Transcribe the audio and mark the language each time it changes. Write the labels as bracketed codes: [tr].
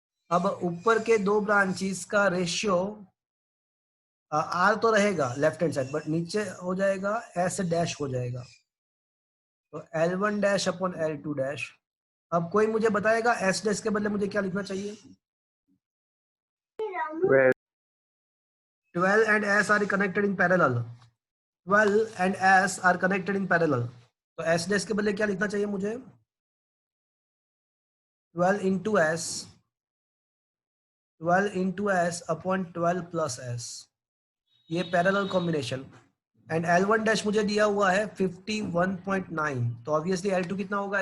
[hi] अब ऊपर के 2 ब्रांचेस का रेशियो R तो रहेगा लेफ्ट हैंड साइड, बट नीचे हो जाएगा S डैश हो जाएगा, तो L1 dash upon L2 dash. अब कोई मुझे बताएगा S डैश के बदले मुझे क्या लिखना चाहिए? [en] 12 and S are connected in parallel. 12 and S are connected in parallel. [hi] तो S डैश के बदले क्या लिखना चाहिए मुझे? 12 into S upon 12 plus S, ये parallel combination. And L1 dash मुझे दिया हुआ है 51.9, तो ऑब्वियसली L2 कितना होगा?